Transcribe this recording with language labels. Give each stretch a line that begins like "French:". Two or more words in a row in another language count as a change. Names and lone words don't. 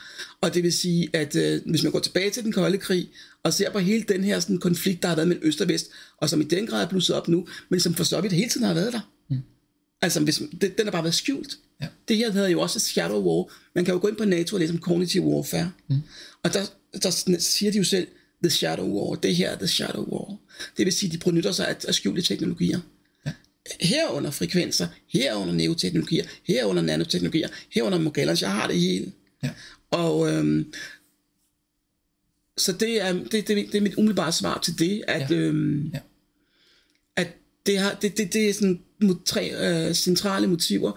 Danish: Og det vil sige, at hvis man går tilbage til den kolde krig, og ser på hele den her sådan, konflikt, der har været mellem øst og vest, og som i den grad er blusset op nu, men som for så vidt hele tiden har været der. Altså, den har bare været skjult. Ja. Det her hedder jo også
English: shadow war.
Danish: Man kan jo gå ind på NATO og læse om
English: cognitive warfare.
Danish: Og der siger de jo selv,
English: the shadow war,
Danish: det her er
English: the shadow war.
Danish: Det vil sige, de benytter sig af skjulte teknologier. Ja. Herunder frekvenser, herunder neoteknologier, herunder nanoteknologier, herunder Mogallons, jeg har det hele. Ja. Og så det er mit umiddelbare svar til det, at, at det er sådan tre centrale motiver.